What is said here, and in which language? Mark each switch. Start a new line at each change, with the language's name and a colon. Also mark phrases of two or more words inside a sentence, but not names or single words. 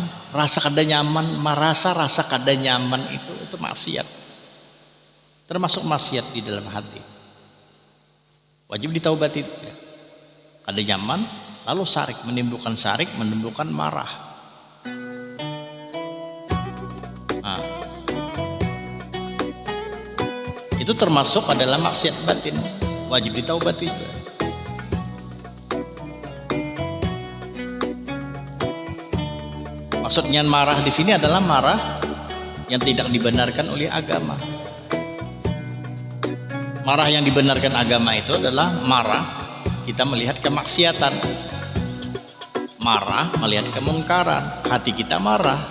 Banjar: Rasa kada nyaman, merasa rasa kada nyaman itu maksiat, termasuk maksiat di dalam hati, wajib ditaubati. Kada nyaman lalu sarik, menimbulkan marah.
Indonesian: Nah, itu termasuk adalah maksiat batin, wajib ditaubati juga. Maksudnya marah di sini adalah marah yang tidak dibenarkan oleh agama. Marah yang dibenarkan agama itu adalah marah kita melihat kemaksiatan, marah melihat kemungkaran, hati kita marah.